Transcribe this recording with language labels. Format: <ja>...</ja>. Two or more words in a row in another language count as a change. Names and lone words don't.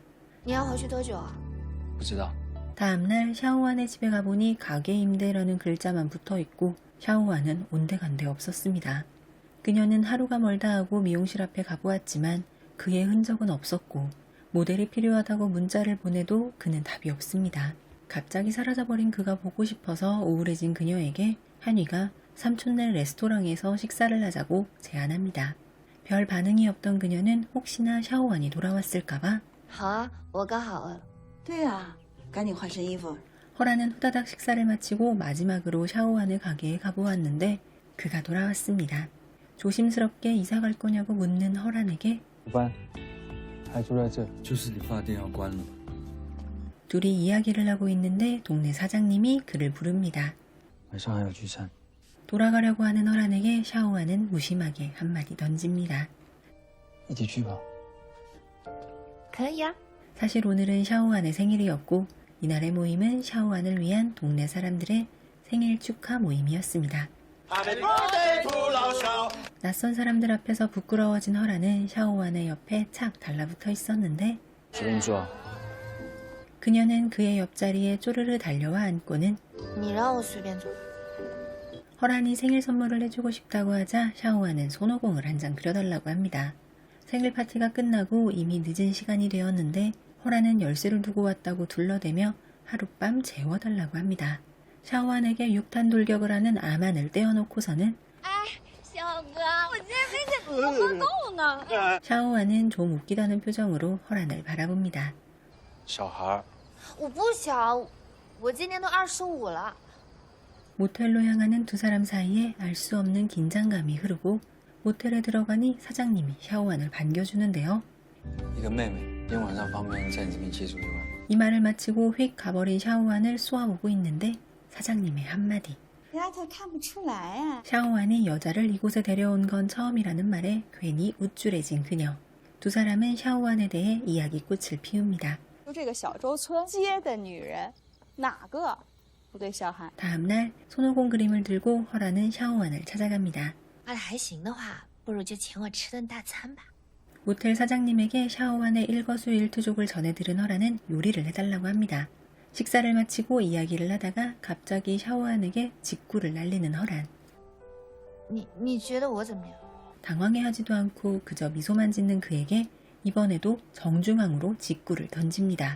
<zh>你要回去多久啊？不知道。</zh> <ko>다음날 샤오안의 집에 가보니 가게 임대라는 글자만 붙어있고 샤오안은 온데간데 없었습니다. 그녀는 하루가 멀다 하고 미용실 앞에 가보았지만 그의 흔적은 없었고 모델이 필요하다고 문자를 보내도 그는 답이 없습니다. 갑자기 사라져버린 그가 보고 싶어서 우울해진 그녀에게 한위가 삼촌네 레스토랑에서 식사를 하자고 제안합니다. 별 반응이 없던 그녀는 혹시나 샤오완이 돌아왔을까봐</ko> <zh>好啊，我刚好饿了。对呀，赶紧换身衣服。</zh> <ko>허라는 후다닥 식사를 마치고 마지막으로 샤오완의 가게에 가보았는데 그가 돌아왔습니다. 조심스럽게 이사 갈 거냐고 묻는 허란에게</ko> <zh>不搬，还住在这。就是理发店要关了。</zh> <ko>둘이 이야기를 하고 있는데 동네 사장님이 그를 부릅니다.</ko> <zh>晚上还有聚餐。</zh> <ko>돌아가려고 하는 허란에게 샤오완은 무심하게 한마디 던집니다.</ko> <zh>一起去吧。可以啊。</zh> <ko>사실 오늘은 샤오완의 생일이었고 이날의 모임은 샤오완을 위한 동네 사람들의 생일 축하 모임이었습니다. 낯선 사람들 앞에서 부끄러워진 허라는 샤오완의 옆에 착 달라붙어 있었는데</ko> <zh>随便坐。</zh> <ko>그녀는 그의 옆자리에 쪼르르 달려와 앉고는</ko> <zh>你让我随便坐。</zh> <ko>허란이 생일 선물을 해주고 싶다고 하자 샤오완은 손오공을 한 장 그려달라고 합니다. 생일 파티가 끝나고 이미 늦은 시간이 되었는데 허란은 열쇠를 두고 왔다고 둘러대며 하룻밤 재워달라고 합니다. 샤오완에게 육탄 돌격을 하는 아만을 떼어놓고서는</ko> <zh>小哥，我今天没给我喝够呢。</zh> <ko>샤오완은 좀 웃기다는 표정으로 허란을 바라봅니다.</ko> <zh>小孩，我不小，我今年都25了。</zh> <ko>모텔로 향하는 두 사람 사이에 알 수 없는 긴장감이 흐르고 모텔에 들어가니 사장님이 샤오완을 반겨주는데요.</ko> <zh>一个妹妹，今天晚上方便在你这边借住一晚。</zh> <ko>이 말을 마치고 휙 가버린 샤오완을 쏘아보고 있는데 사장님의 한마디.</ko> <zh>丫头看不出来啊。</zh> <ko>샤오완이 여자를 이곳에 데려온 건 처음이라는 말에 괜히 우쭐해진 그녀. 두 사람은 샤오완에 대해 이야기꽃을 피웁니다.</ko> <zh>就这个小洲村街的女人，哪个不对小韩？</zh> <ko>다음날 손오공 그림을 들고 허라는 샤오완을 찾아갑니다.</ko> <zh>阿来还行的话，不如就请我吃顿大餐吧。</zh> <ko>모텔 사장님에게 샤오완의 일거수일투족을 전해들은 허라는 요리를 해달라고 합니다. 식사를 마치고 이야기를 하다가 갑자기 샤오완에게 직구를 날리는 허란.</ko> <zh>你觉得我怎么样？</zh> <ko>당황해하지도 않고 그저 미소만 짓는 그에게 이번에도 정중앙으로 직구를 던집니다.</ko>